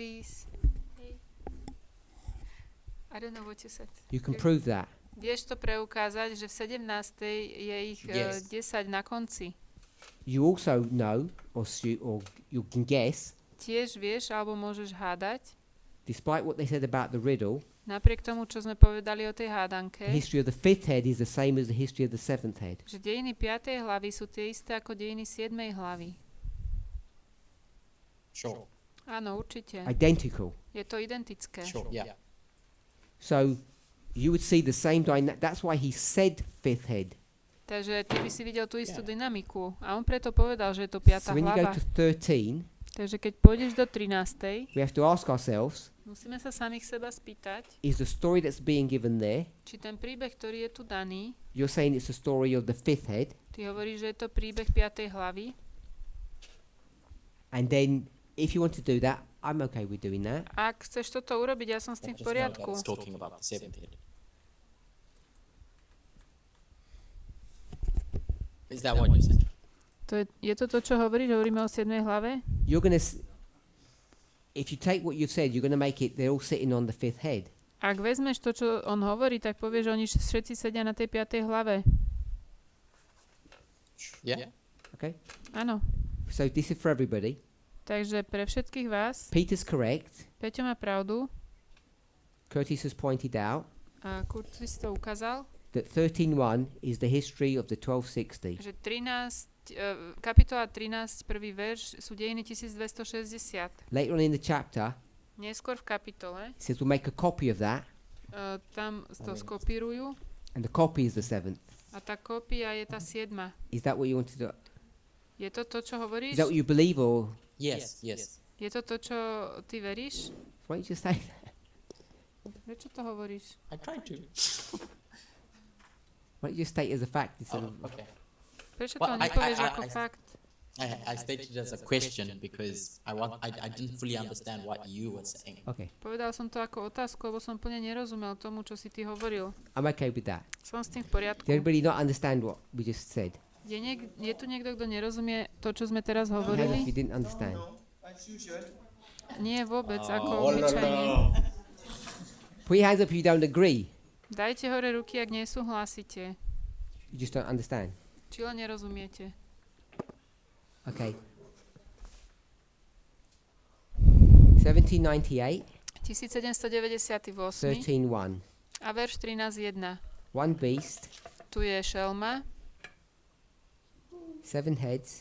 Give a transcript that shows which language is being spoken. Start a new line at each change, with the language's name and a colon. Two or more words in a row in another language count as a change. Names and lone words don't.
English: please. Hey. I don't know what you said. You can Okay. prove that.
Slovak: Vieš to preukázať, že v 17. je ich
English: Yes.
Slovak: 10 na konci.
English: You also know, or you can guess,
Slovak: Tiež vieš, alebo môžeš hádať,
English: despite what they said about the riddle,
Slovak: napriek tomu, čo sme povedali o tej hádanke,
English: the history of the fifth head is the same as the history of the seventh head.
Slovak: že dejiny 5. hlavy sú tie isté ako dejiny 7. hlavy.
English: Sure.
Slovak: Áno, určite.
English: Identical.
Slovak: Je to identické.
English: Sure. Yeah. So you would see the same dynamic. That's why he said fifth head.
Slovak: Takže ty by si videl tú istú dynamiku. A on preto povedal, že je to 5.
English: So when you go
Slovak: hlava.
English: to 13,
Slovak: Takže keď pôjdeš do 13.
English: we have to ask ourselves,
Slovak: musíme sa samých seba spýtať,
English: is the story that's being given there,
Slovak: či ten príbeh, ktorý je tu daný,
English: you're saying it's a story of the fifth head,
Slovak: ty hovoríš, že je to príbeh 5. hlavy.
English: and then if you want to do that, I'm okay with doing that.
Slovak: Ak chceš toto urobiť, ja som s tým v
English: Just know that
Slovak: poriadku.
English: it's talking about the seventh head. Is that what you said?
Slovak: Je to to, čo hovoríš? Hovoríme o 7. hlave?
English: You're going to, if you take what you've said, you're going to make it, they're all sitting on the fifth head.
Slovak: Ak vezmeš to, čo on hovorí, tak povieš, že oni všetci sedia na tej 5. hlave.
English: Yeah. Okay?
Slovak: Áno.
English: So this is for everybody.
Slovak: Takže pre všetkých vás,
English: Peter's correct.
Slovak: Peťo má pravdu,
English: Curtis has pointed out
Slovak: a Kurtis to ukázal,
English: that 13.1 is the history of the 1260.
Slovak: že kapitola 13, prvý verš, sú dejiny 1260.
English: Later on in the chapter,
Slovak: Neskôr v kapitole,
English: it says we'll make a copy of that,
Slovak: tam to skopírujú
English: and the copy is the seventh.
Slovak: a tá kópia je tá 7.
English: Is that what you want to do?
Slovak: Je to to, čo
English: Is
Slovak: hovoríš?
English: that what you believe, or Yes. Yes.
Slovak: Je to to, čo ty veríš?
English: why don't you just say that?
Slovak: Prečo to hovoríš?
English: I tried to. Why don't you just state it as a fact instead Oh, of... okay.
Slovak: Prečo
English: Well,
Slovak: to nepovieš ako
English: I-
Slovak: fakt?
English: I stated it as a question because I didn't fully understand what you were saying. Okay,
Slovak: Povedal som to ako otázku, lebo som plne nerozumel tomu, čo si ty hovoril.
English: I'm okay with that.
Slovak: Som s tým v poriadku.
English: Did everybody not understand what we just said?
Slovak: Je tu niekto, kto nerozumie to, čo sme teraz
English: Hand up if
Slovak: hovorili?
English: you didn't understand. As usual.
Slovak: Nie vôbec, ako obyčajne.
English: Put your hands up if you don't agree.
Slovak: Dajte hore ruky, ak nesúhlasíte.
English: You just don't understand.
Slovak: Či len nerozumiete.
English: Okay. 1798, 1798 13.1.
Slovak: a verš 13.1.
English: One beast,
Slovak: Tu je šelma,
English: 7 heads,